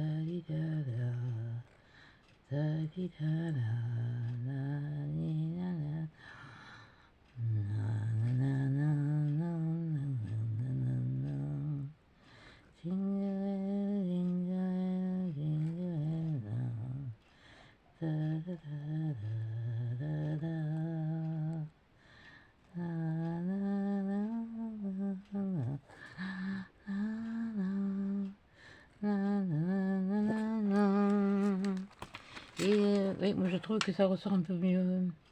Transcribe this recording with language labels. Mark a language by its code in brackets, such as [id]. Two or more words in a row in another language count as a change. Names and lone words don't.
[fr] di da da ta di da da na ni na na na na na na na na na jingle jingle jingle da da da da da da na na na na na et oui, moi je trouve que ça ressort un peu mieux.